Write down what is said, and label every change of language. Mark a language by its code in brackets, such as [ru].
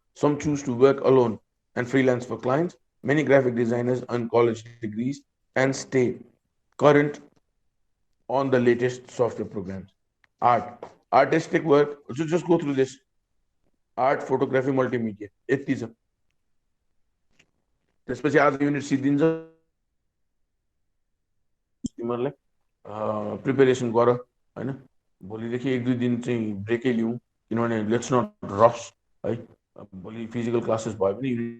[en] Some choose to work alone and freelance for clients. Many graphic designers earn college degrees and stay current on the latest software programs. Artistic work, so just go through this. Art, photography, multimedia. [ne] यति छ। त्यसपछि आज unit सिद्धिन्छ, तिमीहरूलाई preparation गर होइन। भोलिदेखि 1-2 दिन चाहिँ ब्रेकै लिउँ, किनभने [en] let's not rush [ne] है। भोलि फिजिकल क्लासेस भयो भने